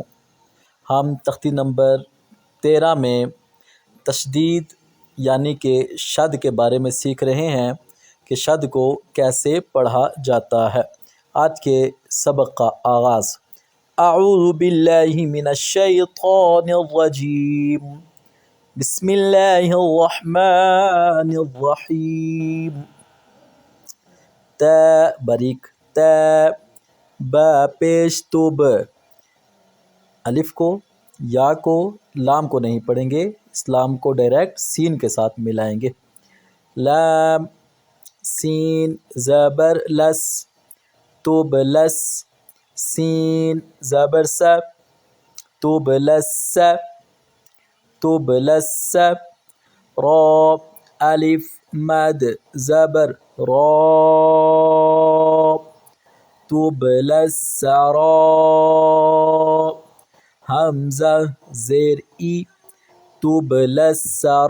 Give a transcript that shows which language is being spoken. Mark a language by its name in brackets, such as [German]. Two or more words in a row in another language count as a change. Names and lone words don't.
[Urdu] ہم تختی نمبر 13 میں تشدید یعنی کہ شد کے بارے میں سیکھ رہے ہیں کہ شد کو کیسے پڑھا جاتا ہے۔ آج کے سبق کا آغاز [Arabic] اعوذ باللہ من الشیطان الرجیم بسم اللہ الرحمن الرحیم۔ [Urdu] ت باریک ت، با پیش تو ب، الف کو یا کو لام کو نہیں پڑھیں گے، اس لام کو ڈائریکٹ سین کے ساتھ ملائیں گے۔ لام سین زبر لس تبلس، سین زبر س تبلس تبلس، را الف مد زبر را تبلس را، حمزہ زیر ای تبلس